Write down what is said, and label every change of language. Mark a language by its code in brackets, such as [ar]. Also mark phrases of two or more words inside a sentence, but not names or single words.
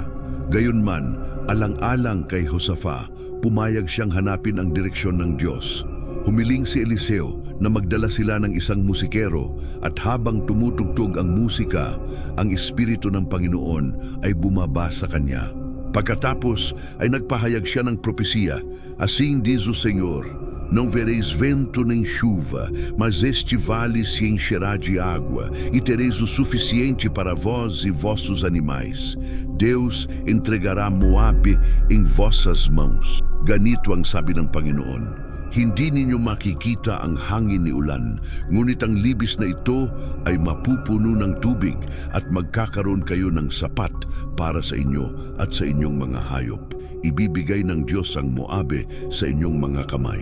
[tl] Gayunman, alang-alang kay Josaphat, pumayag siyang hanapin ang direksyon ng Diyos. Humiling si Eliseo na magdala sila ng isang musikero at habang tumutugtog ang musika, ang Espiritu ng Panginoon ay bumaba sa kanya. Pagkatapos ay nagpahayag siya ng propesiya, [pt] "Assim diz o Senhor, não vereis vento nem chuva, mas este vale se encherá de água, e tereis o suficiente para vós e vossos animais. Deus entregará Moabe em vossas mãos." [tl] Ganito ang sabi ng Panginoon, "Hindi ninyo makikita ang hangin ni ulan, ngunit ang libis na ito ay mapupuno ng tubig at magkakaroon kayo ng sapat para sa inyo at sa inyong mga hayop. Ibibigay ng Diyos ang Moabe sa inyong mga kamay."